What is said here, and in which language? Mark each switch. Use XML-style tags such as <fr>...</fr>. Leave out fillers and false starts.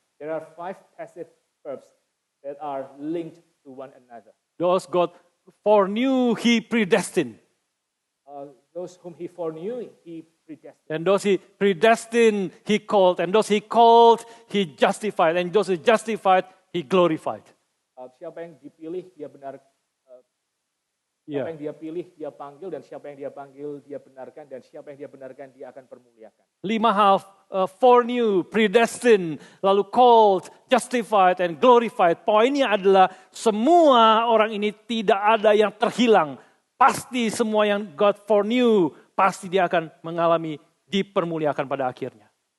<en>There are 5 passive verbs that are linked to one another. Those God foreknew, he predestined. Those whom he foreknew, he predestined. And those he predestined, he called. And those he called, he justified. And those he justified, he glorified.</en> <id>Siapa yang dipilih, dia benar.</id> <en>Yeah.</en> <id>Siapa yang dia pilih, dia panggil. Dan siapa yang dia panggil, dia benarkan. Dan siapa yang dia benarkan, dia akan permuliakan. 5 hal,</id> <en>foreknew, predestined, lalu called, justified, and glorified.</en> <id>Poinnya adalah semua orang ini tidak ada yang terhilang. Pasti semua yang</id> <en>God foreknew,</en> <id>pasti dia akan mengalami dipermuliakan pada akhirnya.</id>